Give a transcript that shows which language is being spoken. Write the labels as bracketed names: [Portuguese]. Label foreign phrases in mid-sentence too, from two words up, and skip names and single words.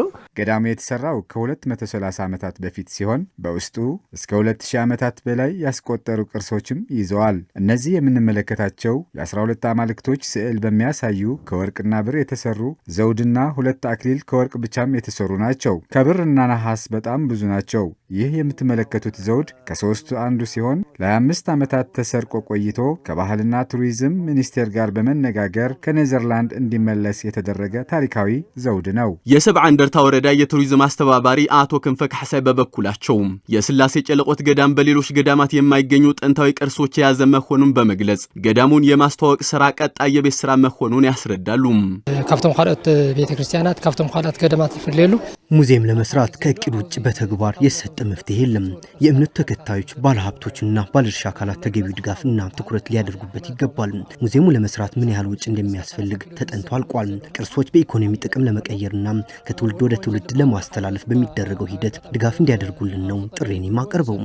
[Amharic] ገዳሙ የተሰራው ከ230 ዓመታት በፊት ሲሆን በውስጡ እስከ 2000 ዓመታት በላይ ያስቆጠሩ ቅርሶችም ይዘዋል። እነዚህ የምንመለከታቸው የ12 አማልክቶች ስዕል በሚያሳዩ ከወርቅና ብር የተሰሩ ዘውድና 2 አክሊል ከወርቅ ብቻም የተሰሩ ናቸው። ከብርና ነሐስ በጣም ብዙ ናቸው። ይህ የምትመለከቱት ዘውድ ከሶስቱ አንዱ ሲሆን ለ25 ዓመታት ተሰርቆ ቆይቶ ከባህልና ቱሪዝም ሚኒስቴር ጋር በመነጋገር ከኔዘርላንድ እንዲመለስ የተደረገ ታሪካዊ ዘውድ ነው። የሰብዓ እንደርታ ወረዳ የቱሪዝም አስተባባሪ አቶ ክንፈ ካሕሳይ በበኩላቸው የስላሴ ጨለቆት ገዳም በሌሎች ገዳማት የማይገኙ ጥንታዊ ቅርሶች የያዘ መሆኑን በመግለጽ ገዳሙን የማስተዋወቅ ስራ ቀጣይ የቤት ስራ መሆኑን ያስረዳሉ። [Tigrinya] ካፍቶም ካልኦት ቤተክርስቲያናት ካፍቶም ካልኦት ገዳማት ይፈልሉ [Amharic] ሙዚየም ለመስራት ከእቅድ ውጭ በተግባር የሰጠ መፍትሄ የለም። የእምነት ተከታዮች ባለሀብቶችና ባለድርሻ አካላት ተገቢው ድጋፍና ትኩረት ሊያደርጉበት ይገባል። ሙዚየሙ ለመስራት ምን ያህል ወጪ እንደሚያስፈልግ ተጠንቶ አልቋል። ቅርሶች በኢኮኖሚ ጥቅም ለመቀየርና ከትውልድ ወደ ትውልድ ለማስተላለፍ በሚደረገው ሂደት ድጋፍ እንዲያደርጉልን ነው ጥሬን የማቀርበው።